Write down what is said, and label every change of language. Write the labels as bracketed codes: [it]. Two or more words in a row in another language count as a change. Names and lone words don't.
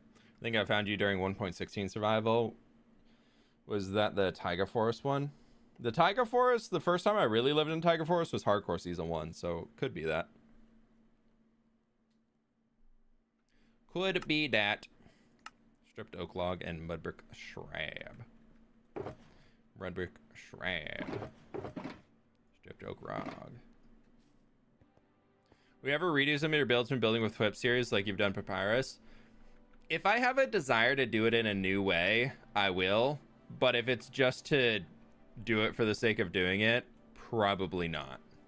[en] I think I found you during 1.16 survival. Was that the Taiga Forest one? The Taiga Forest, the first time I really lived in Taiga Forest was Hardcore Season 1, so could be that. Could be that. Stripped oak log and mudbrick shrab. Mudbrick shrab. Stripped oak log. We ever redo some of your builds from building with fWhip series like you've done Papyrus? If I have a desire to do it in a new way, I will. But if it's just to do it for the sake of doing it, probably not.